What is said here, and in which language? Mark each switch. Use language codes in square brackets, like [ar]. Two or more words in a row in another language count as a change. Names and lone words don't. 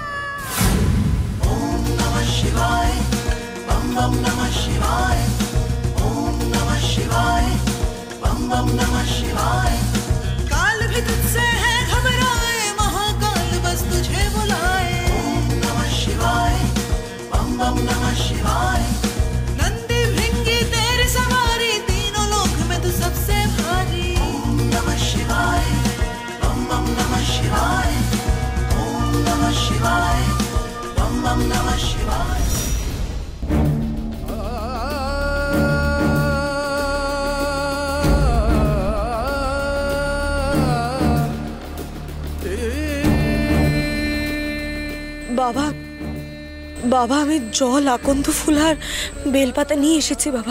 [sa] ओम नमः शिवाय, बम बम नमः शिवाय। ओम नमः शिवाय, बम बम नमः शिवाय। [hi] काल भी तुझसे है घबराए, महाकाल बस तुझे बुलाए। [sa] ओम नमः शिवाय, बम बम नमः शिवाय। [hi] नंदी भृंगी तेरी सवारी, तीनों लोक में तू सबसे भारी। [sa] ओम नमः शिवाय, बम बम नमः शिवाय। ओम नमः शिवाय, बम बम नमः शिवाय। [bn] বাবা, বাবা, আমি জল, আকন্দ ফুল আর বেলপাতা নিয়ে এসেছি বাবা।